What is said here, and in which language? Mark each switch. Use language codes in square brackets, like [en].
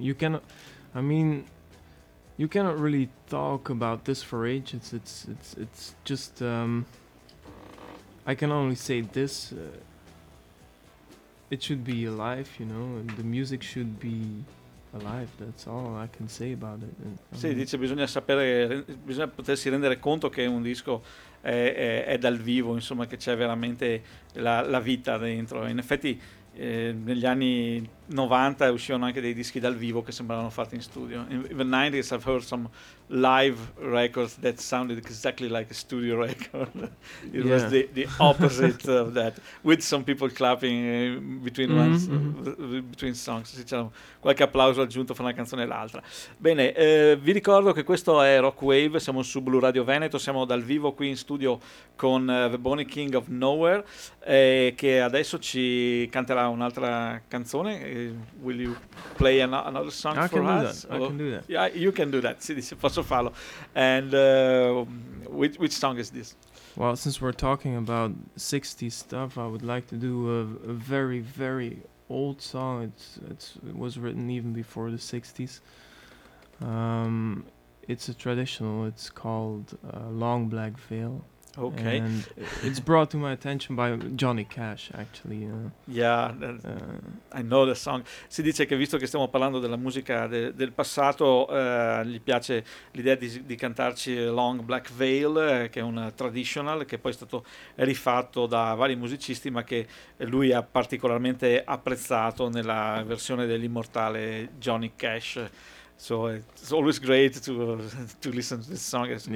[en] You cannot really talk about this for ages. It's just I can only say this. It should be alive, you know, and the music should be alive, that's all I can say about it. [it] Sì, dice bisogna potersi rendere conto che un disco è dal vivo, insomma, che c'è veramente la vita dentro. In effetti, negli anni 90 uscivano anche dei dischi dal vivo che sembravano fatti in studio. [en] In the 90s I've heard some live records that sounded exactly like a studio record. It was the opposite of that, with some people clapping between mm-hmm. ones, between songs. [it] Sì, c'era qualche applauso aggiunto fra una canzone e l'altra. Bene, vi ricordo che questo è Rock Wave, siamo su Blu Radio Veneto, siamo dal vivo qui in studio con The Bonnie King of Nowhere, che adesso ci canterà un'altra canzone. [en] Will you play another song I for can us? Do that. I can do that. Yeah, you can do that. [it] Sì, posso farlo. [en] And which song is this? Well, since we're talking about 60s stuff, I would like to do a very, very old song. It was written even before the 60s. It's a traditional. It's called Long Black Veil. Okay. And it's brought to my attention by Johnny Cash, actually. I know the song. [it] Si dice che visto che stiamo parlando della musica del passato, gli piace l'idea di cantarci Long Black Veil, che è un traditional, che poi è stato rifatto da vari musicisti, ma che lui ha particolarmente apprezzato nella versione dell'immortale Johnny Cash. [en] So it's always great to listen to this song.